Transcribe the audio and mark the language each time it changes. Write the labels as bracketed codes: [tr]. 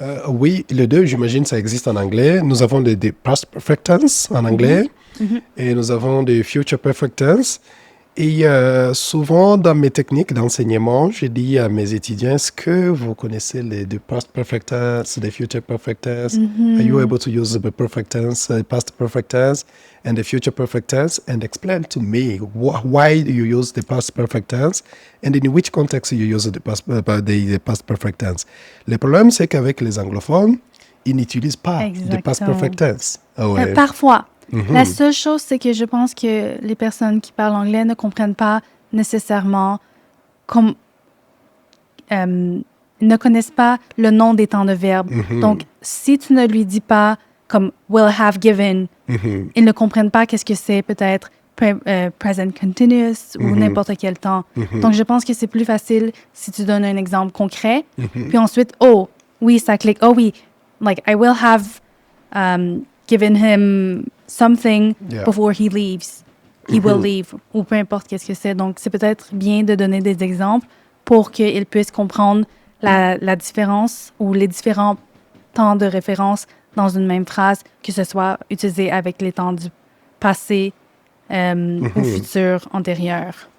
[fr] Oui, les deux, j'imagine, ça existe en anglais. Nous avons des past perfect tense en anglais et nous avons des future perfect tense. Et souvent, dans mes techniques d'enseignement, je dis à mes étudiants, est-ce que vous connaissez les past perfect tense, the future perfect tense? [en] Are you able to use the perfect tense, the past perfect tense, and the future perfect tense? And explain to me why you use the past perfect tense and in which context you use the past perfect tense. [fr] Le problème, c'est qu'avec les anglophones, ils n'utilisent pas de past perfect tense. Parfois. La seule chose, c'est que je pense que les personnes qui parlent anglais ne comprennent pas nécessairement ne connaissent pas le nom des temps de verbe. Donc, si tu ne lui dis pas comme [en] will have given, [fr] ils ne comprennent pas qu'est-ce que c'est peut-être present continuous ou n'importe quel temps. Donc, je pense que c'est plus facile si tu donnes un exemple concret. Puis ensuite, oh, oui, ça clique. Oh oui, [en] like I will have given him something before he leaves. He will leave. [fr] Ou peu importe qu'est-ce que c'est. Donc, c'est peut-être bien de donner des exemples pour qu'ils puissent comprendre la différence ou les différents temps de référence dans une même phrase, que ce soit utilisé avec les temps du passé au futur antérieur.